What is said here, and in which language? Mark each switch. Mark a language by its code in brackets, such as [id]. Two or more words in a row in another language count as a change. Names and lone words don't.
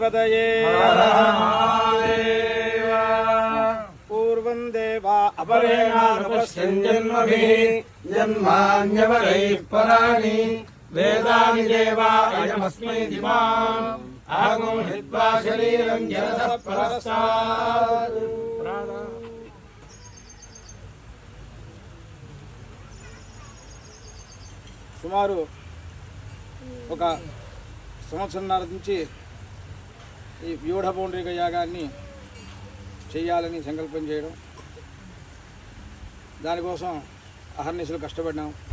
[sa] पूर्वं देवा अपरेणानुपश्यन्जन्मभिः जन्मान्यवरैः पराणि वेदानि देवा अयमस्मै दिवाम् आगमं हित्वा शरीरं जरतः परस्तात् [te] సుమారు ఒక సంవత్సరంన్నర నుంచి ఈ వ్యూఢ పౌండ్రిక యాగాన్ని చేయాలని సంకల్పం చేయడం, దానికోసం అహర్నిశలు కష్టపడినాం.